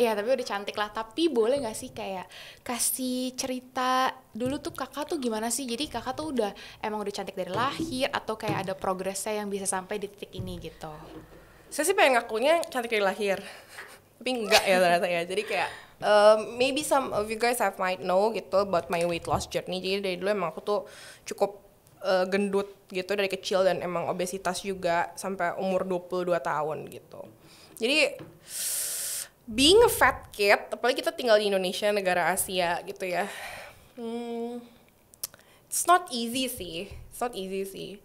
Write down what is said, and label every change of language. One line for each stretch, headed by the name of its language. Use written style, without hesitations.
Indonesian: Iya, tapi udah cantik lah. Tapi boleh nggak sih kayak kasih cerita dulu tuh kakak tuh gimana sih? Jadi kakak tuh udah emang udah cantik dari lahir atau kayak ada progresnya yang bisa sampai di titik ini gitu? Saya sih pengen ngakunya cantik dari lahir, tapi enggak ya ternyata ya. Jadi kayak
English: maybe some of you guys have might know
Indonesian: gitu
English: about my weight loss journey.
Indonesian: Jadi dari dulu emang aku tuh cukup gendut gitu dari kecil, dan emang obesitas juga sampai umur 22 tahun gitu. Jadi
English: being a fat kid,
Indonesian: apalagi kita tinggal di Indonesia, negara Asia gitu ya,
English: it's not easy
Indonesian: sih.